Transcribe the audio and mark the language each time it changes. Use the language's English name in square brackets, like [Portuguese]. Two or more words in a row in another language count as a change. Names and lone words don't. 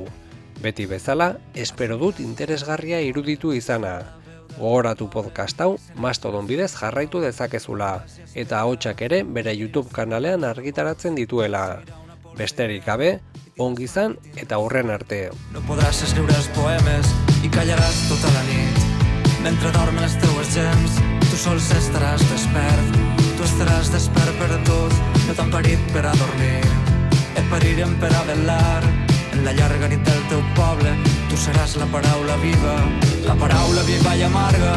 [Basque] Beti bezala, espero dut interesgarria iruditu izana. Gogoratu podcast hau, Mastodon bidez jarraitu dezakezula, eta ahotsak ere bere YouTube kanalean argitaratzen dituela. Besterik gabe, ongi izan eta hurren arte. [Catalan] No podràs escriure els poemes i callaràs tota la nit. Mentre dormen les teues gems, tu sols estaràs despert. Tu estaràs despert per a tot, no t'han parit per a dormir. Et parirem per a velar. En la llarga nit del teu poble, tu seràs la paraula viva i amarga.